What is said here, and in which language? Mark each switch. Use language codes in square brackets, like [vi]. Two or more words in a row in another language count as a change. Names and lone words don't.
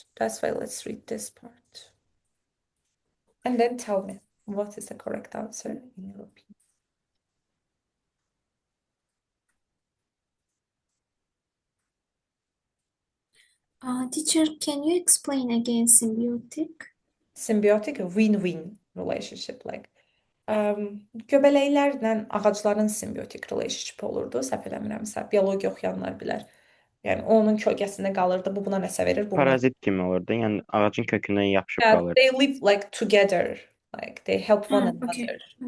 [en] That's why let's read this part. And then tell me what is the correct answer in your opinion. Teacher, can you explain again symbiotic? Symbiotic, a win-win relationship. [az] Like göbələklərlə ağacların [en] symbiotic relationship [az] olurdu. Səhv eləmirəmsə, biologiya oxuyanlar bilər. Yəni onun kölgəsində qalırdı. Bu buna nəsə verir, bu buna. Parazit kimi olurdu. Yəni ağacın kökündən yapışıb [en] Yeah, [az] qalır. [en] they live like together. Like they help one Okay, another. Okay.